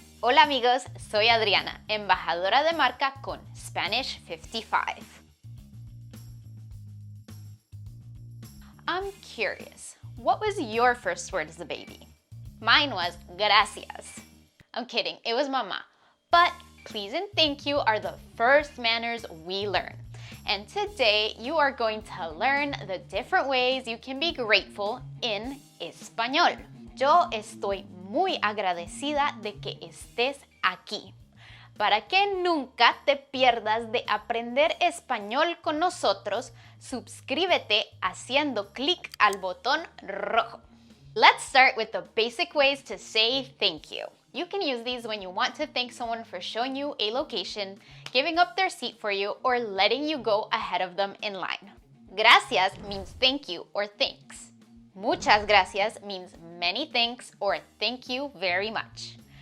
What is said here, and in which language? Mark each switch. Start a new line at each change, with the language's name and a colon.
Spanish: Hola amigos, soy Adriana, embajadora de marca con Spanish 55.
English: I'm curious, what was your first word as a baby? Mine was gracias. I'm kidding, it was mama. But please and thank you are the first manners we learn. And today you are going to learn the different ways you can be grateful in español.
Spanish: Yo estoy muy agradecida de que estés aquí. Para que nunca te pierdas de aprender español con nosotros, suscríbete haciendo clic al botón rojo.
English: Let's start with the basic ways to say thank you. You can use these when you want to thank someone for showing you a location, giving up their seat for you, or letting you go ahead of them in line. Gracias means thank you or thanks. Muchas gracias means many thanks or thank you very much.